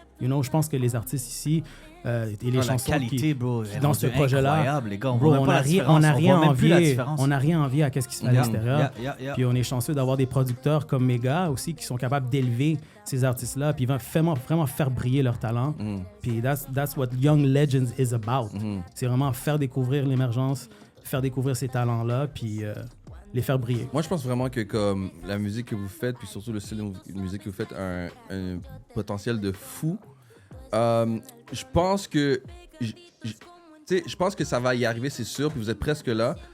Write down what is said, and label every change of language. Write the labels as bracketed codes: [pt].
[fr] Je pense que les artistes ici et les chansons la qualité, bro, dans ce projet-là, les gars, on n'a rien à envier à ce qui se fait à l'extérieur. Puis on est chanceux d'avoir des producteurs comme Mega aussi qui sont capables d'élever ces artistes-là, puis vraiment faire briller leur talent. [en] Puis that's what Young Legends is about. [fr] C'est vraiment faire découvrir l'émergence, faire découvrir ces talents-là, puis les faire briller. Moi, je pense vraiment que comme la musique que vous faites, puis surtout le style de musique que vous faites, a un potentiel de fou. Je pense que je pense que ça va y arriver, c'est sûr, puis vous êtes presque là.